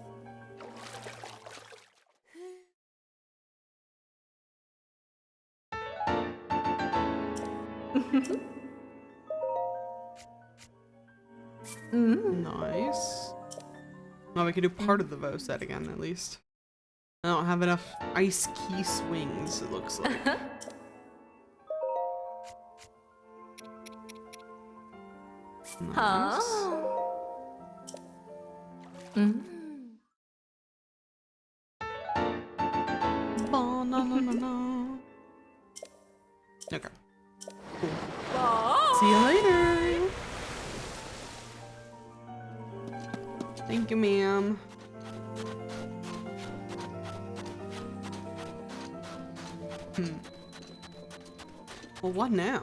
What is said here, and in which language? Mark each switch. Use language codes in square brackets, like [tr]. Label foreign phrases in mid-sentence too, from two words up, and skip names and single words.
[en] Nice. Well, we can do part of the Vo set again, at least. I don't have enough ice key swings, it looks like. Nice. Oh. Mm. Ba-na-na-na-na. Okay. Cool. Oh. See you later. Thank you, ma'am. Well, what now?